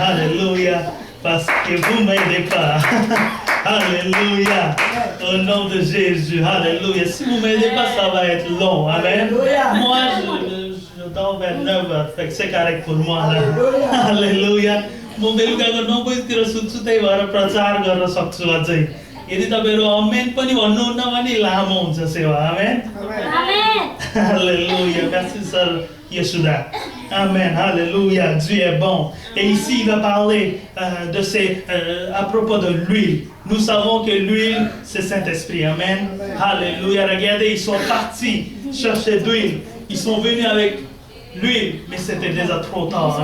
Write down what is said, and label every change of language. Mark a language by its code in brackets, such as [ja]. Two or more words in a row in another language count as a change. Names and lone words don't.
[fr] Alléluia. Parce que vous ne m'aidez pas. Alléluia. Au nom de Jésus. Alléluia. Si vous ne m'aidez pas, ça va être long. Amen. Moi, je dors vers 9h. C'est correct pour moi. Là. Alléluia. [ne] म बेलुकाको 9 बजीतिर सुत्छु त्यही भएर प्रचार गर्न सक्छु अझै यदि तपाईहरु अमेन पनि भन्नुहुन्न भने लामो हुन्छ सेवा आमेन [fr] Amen. Alléluia, merci sœur Yeshua. Amen, alléluia, Dieu est bon. Et ici, il va parler à propos de l'huile. Nous savons que l'huile, c'est Saint-Esprit. Amen. Alléluia. Regardez, ils sont partis chercher de l'huile. Ils sont venus avec l'huile, mais c'était déjà trop tard.